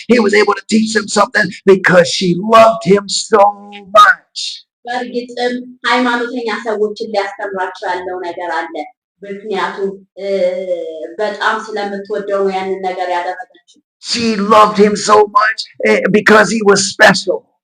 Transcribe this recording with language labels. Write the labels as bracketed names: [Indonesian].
[English] He was able to teach them something because she loved him so much. [Amharic] በእርግጥም ሃይማኖተኛ ሰዎችን ሊያስተምራቸው ያለው ነገር አለ። ምክንያቱም በጣም ስለምትወደው ያንን ነገር ያደረገችው። [English] She loved him so much because he was special.